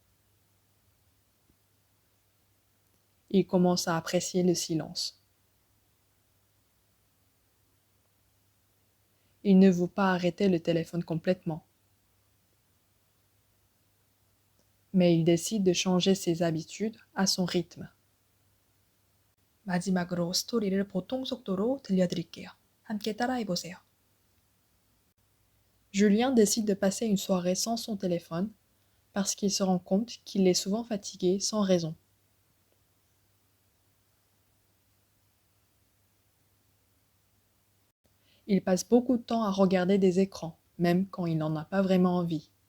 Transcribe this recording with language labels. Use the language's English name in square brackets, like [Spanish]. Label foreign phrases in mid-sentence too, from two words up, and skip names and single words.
[French] Il commence à apprécier le silence. Il ne veut pas arrêter le téléphone complètement. Mais il décide de changer ses habitudes à son rythme. [Korean] 마지막으로 스토리를 보통 속도로 들려드릴게요. 함께 따라해보세요. [French] Julien décide de passer une soirée sans son téléphone parce qu'il se rend compte qu'il est souvent fatigué sans raison. Il passe beaucoup de temps à regarder des écrans, même quand il n'en a pas vraiment envie.